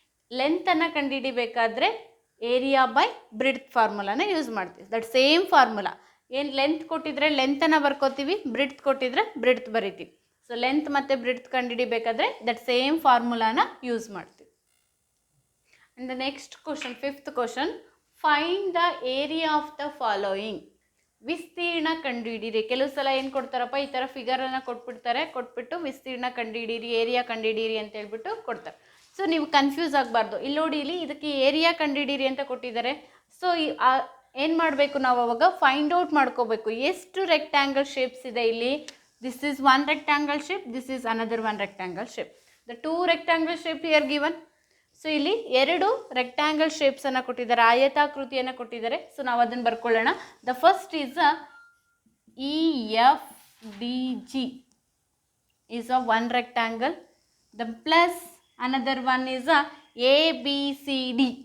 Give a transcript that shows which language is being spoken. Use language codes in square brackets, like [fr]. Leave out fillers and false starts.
[kn] ಲೆಂತನ್ನು ಕಂಡುಹಿಡಿಬೇಕಾದ್ರೆ area by ಬ್ರಿಡ್ತ್ ಫಾರ್ಮುಲಾನ use ಮಾಡ್ತೀವಿ. [en] That same formula. [kn] ಏನು length ಕೊಟ್ಟಿದ್ರೆ ಲೆಂತನ್ನು ಬರ್ಕೋತೀವಿ, ಬ್ರಿಡ್ತ್ ಕೊಟ್ಟಿದ್ರೆ ಬ್ರಿಡ್ತ್ ಬರಿತೀವಿ. ಸೊ ಲೆಂತ್ ಮತ್ತು ಬ್ರಿಡ್ತ್ ಕಂಡುಹಿಡಿಬೇಕಾದ್ರೆ ದಟ್ ಸೇಮ್ ಫಾರ್ಮುಲಾನ ಯೂಸ್ ಮಾಡ್ತೀವಿ. [en] And the next question, fifth question, find the area of the following. [kn] ವಿಸ್ತೀರ್ಣ ಕಂಡುಹಿಡಿಯಿರಿ. ಕೆಲವು ಸಲ ಏನು ಕೊಡ್ತಾರಪ್ಪ, ಈ ಥರ ಫಿಗರನ್ನು ಕೊಟ್ಬಿಟ್ಟು ವಿಸ್ತೀರ್ಣ ಕಂಡುಹಿಡಿಯಿರಿ, ಏರಿಯಾ ಕಂಡುಹಿಡಿಯಿರಿ ಅಂತ ಹೇಳ್ಬಿಟ್ಟು ಕೊಡ್ತಾರೆ. ಸೊ ನೀವು ಕನ್ಫ್ಯೂಸ್ ಆಗಬಾರ್ದು. ಇಲ್ಲಿ ನೋಡಿ, ಇಲ್ಲಿ ಇದಕ್ಕೆ ಏರಿಯಾ ಕಂಡುಹಿಡಿಯಿರಿ ಅಂತ ಕೊಟ್ಟಿದ್ದಾರೆ. ಸೊ ಏನು ಮಾಡಬೇಕು ನಾವು ಅವಾಗ ಫೈಂಡ್ ಔಟ್ ಮಾಡ್ಕೋಬೇಕು ಎಷ್ಟು ರೆಕ್ಟ್ಯಾಂಗಲ್ ಶೇಪ್ಸ್ ಇದೆ ಇಲ್ಲಿ. [en] This is one rectangle shape, this is another one rectangle shape. The two rectangle shape here given. [kn] So ಇಲ್ಲಿ ಎರಡು ರೆಕ್ಟ್ಯಾಂಗಲ್ ಶೇಪ್ಸನ್ನು ಕೊಟ್ಟಿದ್ದಾರೆ, ಆಯತಾಕೃತಿಯನ್ನು ಕೊಟ್ಟಿದ್ದಾರೆ. ಸೊ ನಾವು ಅದನ್ನು ಬರ್ಕೊಳ್ಳೋಣ. [en] The first is EFDG is a one rectangle. The plus another one is a ABCD.